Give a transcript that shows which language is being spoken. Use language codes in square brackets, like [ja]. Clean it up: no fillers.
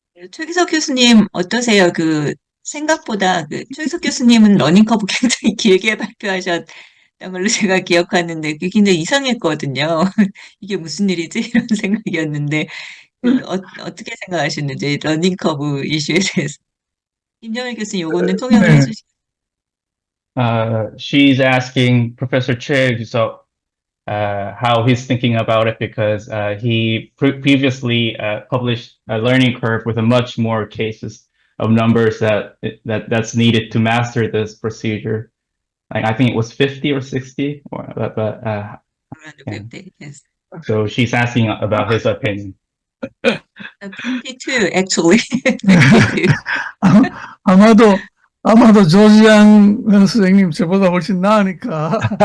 [ko] 최기석 교수님 어떠세요? 생각보다 최기석 교수님은 러닝커브 굉장히 길게 발표하셨던 걸로 제가 기억하는데 그게 굉장히 이상했거든요. 이게 무슨 일이지? 이런 생각이었는데 어떻게 생각하시는지 러닝커브 이슈에 대해서. 김정일 교수님 요거는 통역을 네, 해주시죠. [en] She's asking Professor Chig how he's thinking about it because he previously published a learning curve with a much more cases of numbers that's needed to master this procedure. Like, I think it was 50 or 60, but yeah. Yes. So she's asking about his opinion. 22, actually. 22. [ko] 아마도 조지양 선생님 저보다 훨씬 나으니까.